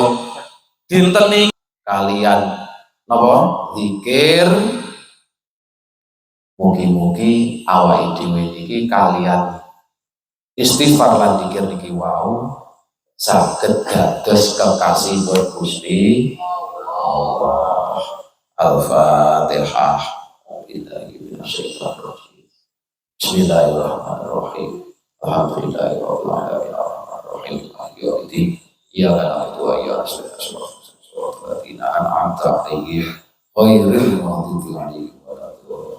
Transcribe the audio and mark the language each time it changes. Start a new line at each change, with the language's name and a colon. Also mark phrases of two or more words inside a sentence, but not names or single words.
Javanese: Dinten niki kalian napa? Zikir. Mugi-mugi awake dhewe niki kalian istighfar lan zikir niki wau saged dados kekasih Gusti Allah.
Arabic: Al-Fatihah. Bismillahirrahmanirrahim. الحمد لله الرحمن الرحيم إياك نعبد وإياك نستعين. أنعمت عليهم غير المغضوب عليهم ولا الضالين.